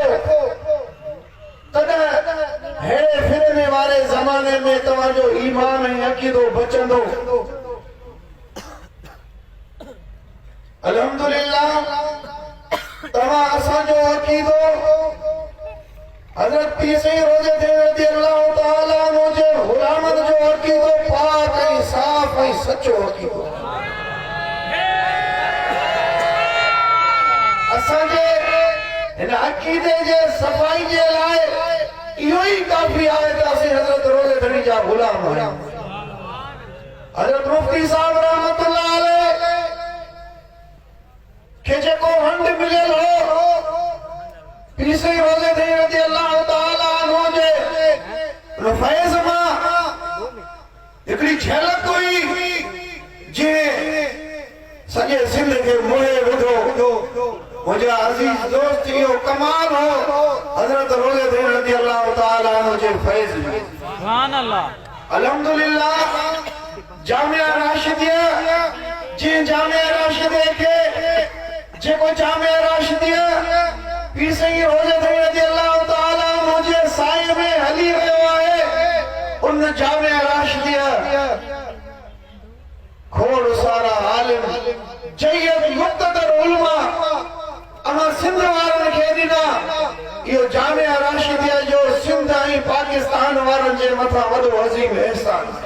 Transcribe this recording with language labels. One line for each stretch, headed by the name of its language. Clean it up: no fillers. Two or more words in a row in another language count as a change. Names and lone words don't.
Sindhi: तॾहिं अहिड़े फितने वारे ज़माने में तव्हां जो ईमान ऐं अक़ीदो बचंदो। अल्हम्दुलिल्लाह, तव्हां असांजो अक़ीदो हज़रत पीर साईं रोज़े
Arabic: رضي الله تعالى عنه
Sindhi: जे ग़ुलामनि जो अक़ीदो पाक ऐं साफ़ ऐं सचो अक़ीदो। असांजे हिन अक़ीदे जे सफ़ाई जे लाइ इहो ई काफ़ी आहे त असीं हज़रत रोज़े धणी जा ग़ुलाम आहियूं। हज़रत मुफ्ती साहब
Arabic: رحمة الله عليه
Sindhi: खे जेको हंड मिलियल हो पीर साईं रोज़े धणी
Arabic: رضي الله تعالى عنه
Sindhi: जे फैज़ मां हिकिड़ी झलक हुई जंहिं सॼे सिंध खे मोहे विधो। मुंहिंजा अज़ीज़ दोस्त, इहो कमाल हो हज़रत रोज़े धणी
Arabic: رضي الله تعالى عنه
Sindhi: जे फैज़ में।
Arabic: سبحان الله.
Sindhi: अल्हम्दुलिल्लाह, जामिया राशिदिया, जंहिं जामिया राशिदे खे जेको जामिया राशिदिया पीर साईं रोज़े धणी
Arabic: رضي الله تعالى عنه
Sindhi: जे साए में हली रहियो आहे, उन जामिया राशिदिया खोड़ सारा आलिम, जय्यद मुक़्तदर उलमा अहां सिंध वारनि खे ॾिना। इहो जामिया राशिदिया जो सिंध ऐं पाकिस्तान वारनि जे मथां वॾो अज़ीम एहसान।